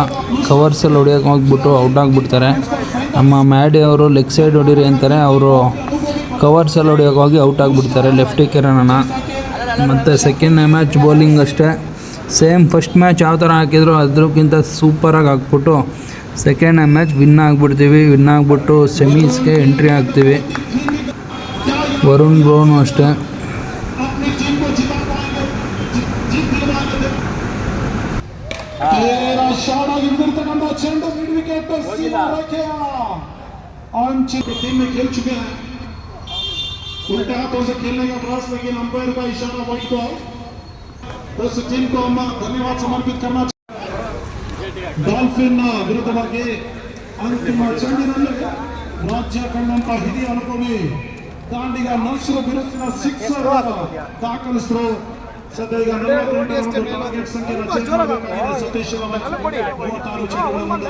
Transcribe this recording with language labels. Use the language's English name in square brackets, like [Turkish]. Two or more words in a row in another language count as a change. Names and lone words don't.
[Kannada] ಕವರ್ಸಲ್ಲಿ ಹೊಡಿಯೋಕೆ ಹೋಗ್ಬಿಟ್ಟು ಔಟ್ ಆಗಿಬಿಡ್ತಾರೆ. ನಮ್ಮ ಮ್ಯಾಡಿ ಅವರು [English] leg side [Kannada] ಹೊಡೀರಿ ಅಂತಾರೆ, ಅವರು ಕವರ್ಸಲ್ಲಿ ಹೊಡಿಯೋಕೆ ಹೋಗಿ ಔಟ್ ಆಗಿಬಿಡ್ತಾರೆ ಲೆಫ್ಟಿ ಕಿರಣ್ ಅಣ್ಣ. ಮತ್ತು [English] second match bowling [Kannada] ಅಷ್ಟೇ [English] same first match [Kannada] ಯಾವ ಥರ ಹಾಕಿದ್ರು ಅದಕ್ಕಿಂತ ಸೂಪರಾಗಿ ಹಾಕ್ಬಿಟ್ಟು [English] second match win [Kannada] ಆಗಿಬಿಡ್ತೀವಿ. ವಿನ್ ಆಗಿಬಿಟ್ಟು ಸೆಮೀಸ್ಗೆ ಎಂಟ್ರಿ ಆಗ್ತೀವಿ. ವರುಣ್ ಬ್ರೋನು ಅಷ್ಟೇ. [Hindi] उल्टे हाथों से खेलने का प्रयास, लेकिन अंपायर का इशारा [English] wide ball. [Hindi] उस टीम को हम धन्यवाद समर्पित करना चाहिए. [Kannada] ಡಾಲ್ಫಿನ್ ವಿರುದ್ಧವಾಗಿ ಅಂತಿಮ ಚೆಂಡಿನಲ್ಲಿ ರಾಜ್ಯ ಕಂಡಂತ ಹಿರಿಯ ಅನುಭವಿ ದಾಂಡಿಗ ನರ್ಸರು ಬಿರುಸಿನ ಸಿಕ್ಸರ್ ದಾಖಲಿಸಿದ್ರು. ಸದ್ಯ ಈಗ 42 ಟಾರ್ಗೆಟ್ ಸಂಖ್ಯೆ ರಚನೆ ಮಾಡಬೇಕಾಗಿದೆ ಸತೀಶ್ ಅವರ 36 ಚೆಂಡುಗಳ ಮುಂದೆ.